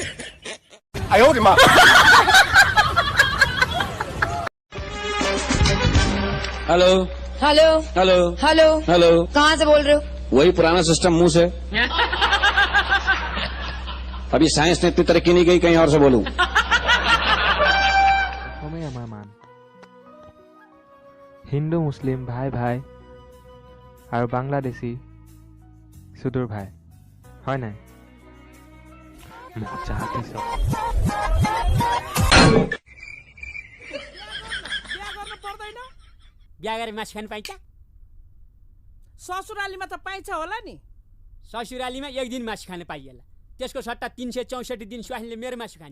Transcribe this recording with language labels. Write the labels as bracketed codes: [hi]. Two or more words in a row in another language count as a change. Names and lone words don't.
[hi] हेलो हेलो हेलो हेलो हेलो। कहाँ से बोल रहे हो? वही पुराना सिस्टम मुंह से। अभी साइंस ने इतनी तरक्की नहीं की, कहीं और से बोलूं। [as] অসমীয়া আমাৰ মান হিন্দু মুছলিম ভাই ভাই আৰু বাংলাদেশী সুদূৰ ভাই হয় নাই মজা দিছ [ne] बिहा गरेर मासु खानु पाइन्छ? ससुरालीमा त पाइन्छ होला नि। ससुरालीमा एक दिन मासु खान पाइएला, त्यसको सट्टा 364 दिन स्वास्नीले मेरो मासु खान्छ।